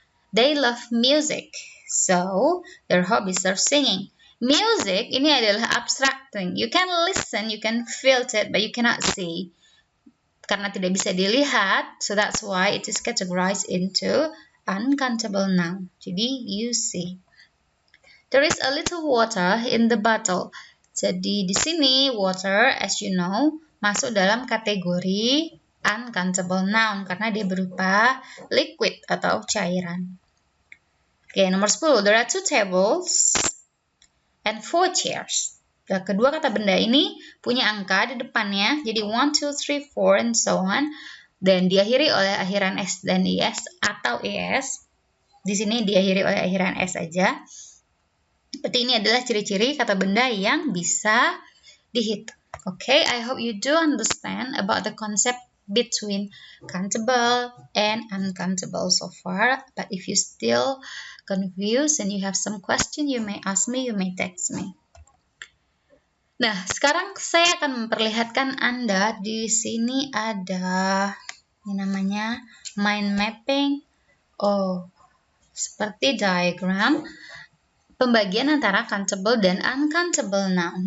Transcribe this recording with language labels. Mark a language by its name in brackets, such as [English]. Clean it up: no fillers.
[English] They love music, so their hobbies are singing. Music [Indonesian] ini adalah [English] abstract thing. You can listen, you can feel it, but you cannot see. [Indonesian] Karena tidak bisa dilihat, [English] so that's why it is categorized into uncountable noun. [Indonesian] Jadi [English] you see. There is a little water in the bottle. [Indonesian] Jadi di sini water, [English] as you know, [Indonesian] masuk dalam kategori uncountable noun karena dia berupa liquid atau cairan. Oke, nomor 10. [English] There are 2 tables and 4 chairs. [Indonesian] Nah, kedua kata benda ini punya angka di depannya, jadi 1, 2, 3, 4, [English] and so on. [Indonesian] Dan diakhiri oleh akhiran S dan IS atau ES. Di sini diakhiri oleh akhiran S saja. Berarti ini adalah ciri-ciri kata benda yang bisa dihitung. [English] Okay, I hope you do understand about the concept between countable and uncountable so far. But if you still confused and you have some question, you may ask me, you may text me. [Indonesian] Nah, sekarang saya akan memperlihatkan Anda di sini ada ini namanya mind mapping. Oh, seperti diagram pembagian antara countable dan uncountable noun.